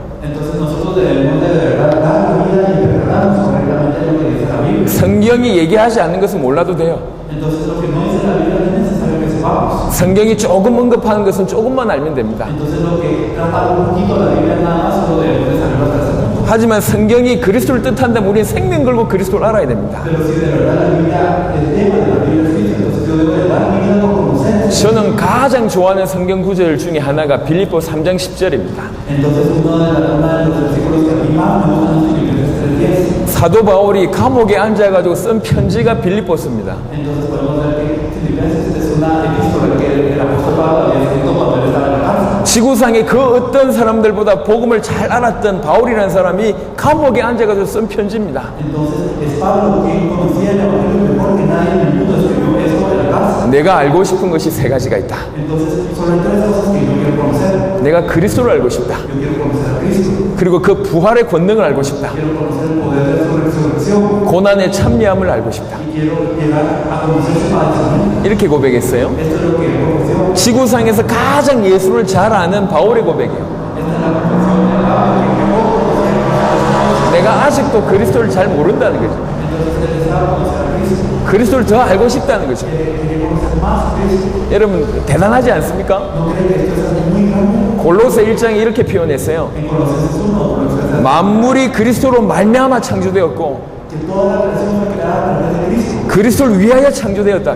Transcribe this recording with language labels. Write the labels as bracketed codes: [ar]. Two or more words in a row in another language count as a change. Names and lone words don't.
[es] Entonces nosotros debemos de verdad dar la vida y prepararnos correctamente lo que dice la Biblia. [ko] 성경이 얘기하지 않는 것은 몰라도 돼요. [es] Entonces lo que no dice la Biblia no es necesario que sepamos. [ko] 성경이 조금 언급하는 것은 조금만 알면 됩니다. [es] Entonces lo que trata un poquito la Biblia nada más solo debemos de saber hasta ese punto. [ko] 하지만 성경이 그리스도를 뜻한다면 우리는 생명 걸고 그리스도를 알아야 됩니다. [es] Pero si de verdad la Biblia, el tema de la Biblia es Cristo, entonces yo debo de dar mi vida por conocer. [ko] 저는 가장 좋아하는 성경 구절 중에 하나가 빌립보 3장 10절입니다. [es] Entonces uno de los versículos que a mí más me gustan es Filipenses 3:10. [ko] 사도 바울이 감옥에 앉아가지고 쓴 편지가 빌립보서입니다. [es] Entonces podemos ver que Filipenses es una epístola que el apóstol Pablo había escrito cuando él estaba en la cárcel. [ko] 지구상의 그 어떤 사람들보다 복음을 잘 알았던 바울이라는 사람이 감옥에 앉아가지고 쓴 편지입니다. [es] Entonces es Pablo quien conocía el evangelio mejor que nadie en el mundo, escribió esto en la cárcel. [ko] 내가 알고 싶은 것이 세 가지가 있다. [es] Entonces son hay tres cosas que yo quiero conocer. [ko] 내가 그리스도를 알고 싶다. [es] Yo quiero conocer a Cristo. [ko] 그리고 그 부활의 권능을 알고 싶다. [es] Quiero conocer el poder de su resurrección. [ko] 고난의 참여함을 알고 싶다. [es] Y quiero llegar a conocer su padecimiento. [ko] 이렇게 고백했어요. [es] Esto es lo que él conoció. [ko] 지구상에서 가장 예수를 잘 아는 바울의 고백이에요. [es] Esta es la confesión [ko] 내가 아직도 그리스도를 잘 모른다는 거죠. 그리스도를 더 알고 싶다는 거죠. 여러분 대단하지 않습니까? 골로새 1장에 이렇게 표현했어요. 만물이 그리스도로 말미암아 창조되었고 그리스도를 위하여 창조되었다.